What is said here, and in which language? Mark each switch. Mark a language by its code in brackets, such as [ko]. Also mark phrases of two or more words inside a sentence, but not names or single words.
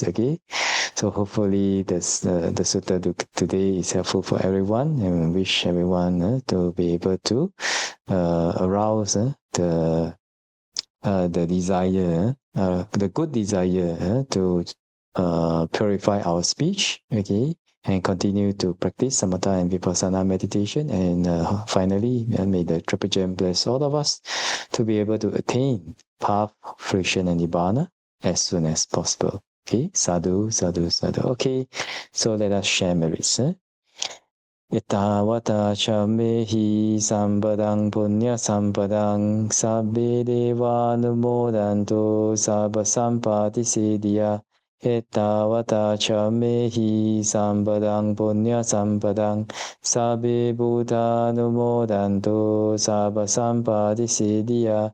[en] Okay, so hopefully the sutta today is helpful for everyone, and wish everyone to be able to arouse the desire, the good desire to purify our speech. Okay, and continue to practice samatha and vipassana meditation. And finally, may the Triple Gem bless all of us to be able to attain path, fruition, and nibbana as soon as possible. [pi] Okay, sadhu, sadhu, sadhu. [en] Okay, so let us share merits. [pi] Etavata chamehi sampadang punya sampadang sabbe deva numodantu sabba sampati siddhya. Etavata chamehi sampadang punya sampadang sabbe buddha numodantu sabba sampati siddhya.